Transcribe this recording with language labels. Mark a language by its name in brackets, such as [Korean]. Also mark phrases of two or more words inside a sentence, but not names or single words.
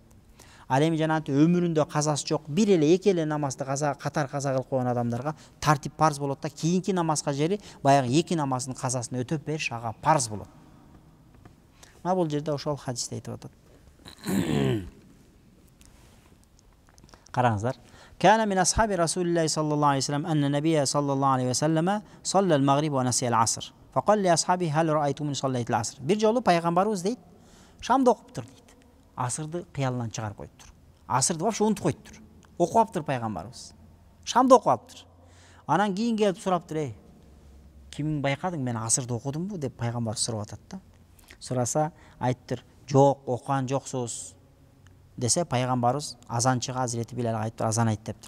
[Kyrgyz] Ал эми жанагынтип өмүрүндө казасы жок, бир эле, эки эле намазды катар каза кылып койгон адамдарга тартип парз болот да, кийинки намазга жери баягы эки намаздын казасын өтөп бериш ага парз болот. Мына бул жерде ошол хадисте айтып атат. Караңыздар. [Arabic] كان من أصحاب رسول الله صلى الله عليه وسلم أن النبي صلى الله عليه وسلم صلى المغرب ونسي العصر. فقال لأصحابي هل رأيتموني صليت العصر. [Kyrgyz] Bir жолу пайгамбарыбыз дейт, шамды окуптур дейт. Асырды кыялынан чыгарып коюптур. Асырды вообще унутуп коюптур. Окуп алыптыр пайгамбарыбыз. Шамды окуп алыптыр. Анан кийин келип сураптыр, ey, кимиң байкадың, мен асырды окудумбу деп пайгамбар сурап атат да. Сураса айтыптыр, жок, окуган жоксуз десе, пайгамбарыбыз азанчыга Hazreti Bilalга айтыптыр, азан айт дептир.